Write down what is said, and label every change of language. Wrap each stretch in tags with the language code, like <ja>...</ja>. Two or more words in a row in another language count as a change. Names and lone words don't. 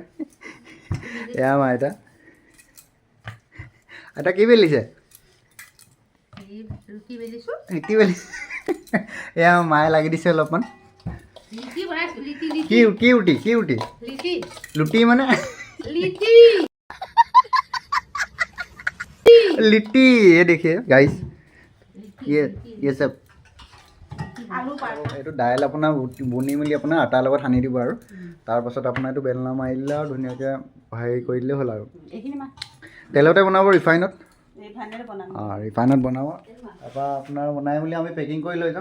<as>এয়া আমাৰ আইতা আইতা কি বেলিছে ৰুটি বেলিছে এয়া মায়ে লাগি দিছে অলপমান কি ৰুটি লুটি মানে</as> <hi>लिट्टी ये देखिए गाइस ये सब</hi> <as>এইটো দাইল আপোনাৰ বনি মেলি আপোনাৰ আটাৰ লগত সানি দিব আৰু তাৰপাছত আপোনাৰ এইটো বেলনা মাৰি দিলে আৰু ধুনীয়াকৈ হেৰি কৰি দিলে হ'ল আৰু তেলতে বনাব ৰিফাইনত বনাব তাৰপৰা আপোনাৰ বনাই মেলি আমি পেকিং কৰি লৈ যাম।</as>